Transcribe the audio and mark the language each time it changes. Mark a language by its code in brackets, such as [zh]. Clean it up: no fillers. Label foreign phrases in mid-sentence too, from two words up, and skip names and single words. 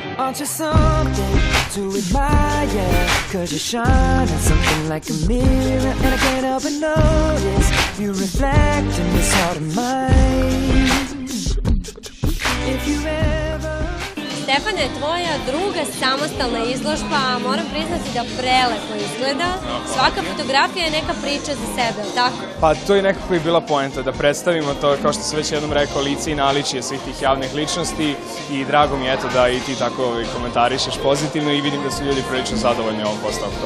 [en] Aren't you something to admire? 'Cause you shine at something like a mirror, and I can't help but notice you reflect in this heart of mine. If you ever... [sr] Stefane, tvoja druga samostalna izložba, moram priznati da prelepo izgleda. Svaka fotografija je neka priča za sebe, tako? Pa to je nekako i bila poenta, da predstavimo to, kao što sam već jednom rekao, lice i naličje svih tih javnih ličnosti i drago mi je eto da i ti tako komentarišeš pozitivno i vidim da su ljudi prilično zadovoljni ovom postavkom.